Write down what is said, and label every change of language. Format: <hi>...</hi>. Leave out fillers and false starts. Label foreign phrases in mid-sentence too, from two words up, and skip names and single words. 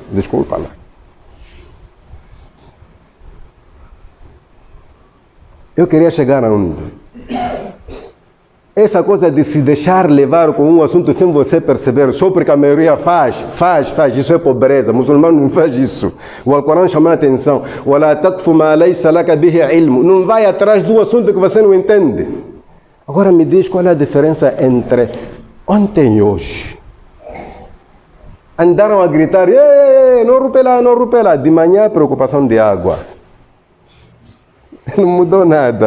<pt>Desculpa lá. Eu queria chegar aonde? Essa coisa de se deixar levar com um assunto sem você perceber, só porque a maioria faz. Isso é pobreza. O muçulmano não faz isso. O Alcorão chama a atenção.</pt> <ar>وَلَا تَقْفُ مَا لَيْسَ لَكَ بِهِ عِلْمُ.</ar> <pt>Não vai atrás do assunto que você não entende. Agora me diz qual é a diferença entre ontem e hoje. Andaram a gritar, não rupe lá. De manhã, preocupação de água. Não mudou nada.</pt>